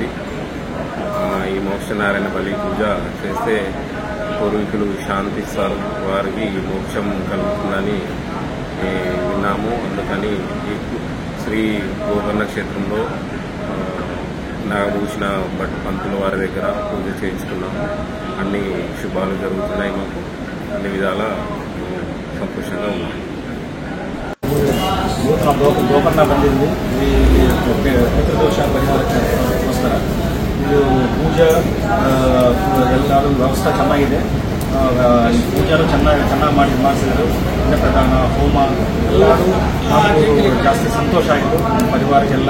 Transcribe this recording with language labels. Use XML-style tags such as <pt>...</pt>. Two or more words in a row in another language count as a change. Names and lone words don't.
<te>ఈ మోక్ష నారాయణ బలి పూజ చేస్తే పూర్వీకులు శాంతిస్తారు, వారికి మోక్షం కలుగుతుందని విన్నాము. అందుకని ఈ శ్రీ గోకర్ణ క్షేత్రంలో నాగభూషణ భట్ పంతుల వారి దగ్గర పూజ చేయించుకున్నాము. అన్ని శుభాలు జరుగుతున్నాయి, మాకు అన్ని విధాల ಸಂತೋಷಂగా ఉన్నాం.</te> <kn>ಗೋಕರ್ಣ ಬಂದಿದ್ವಿ ಈ ಪಿತೃದೋಷ ಪರಿಹಾರಕ್ಕೋಸ್ಕರ. ಇದು ಪೂಜೆ ಎಲ್ಲರೂ ವ್ಯವಸ್ಥೆ ಚೆನ್ನಾಗಿದೆ. ಈ ಪೂಜೆನೂ ಚೆನ್ನಾಗಿ ಮಾಡಿಸಿದ್ರು. ಅನ್ನಪ್ರದಾನ, ಹೋಮ ಎಲ್ಲರೂ ಜಾಸ್ತಿ ಸಂತೋಷ ಆಯಿತು.</kn>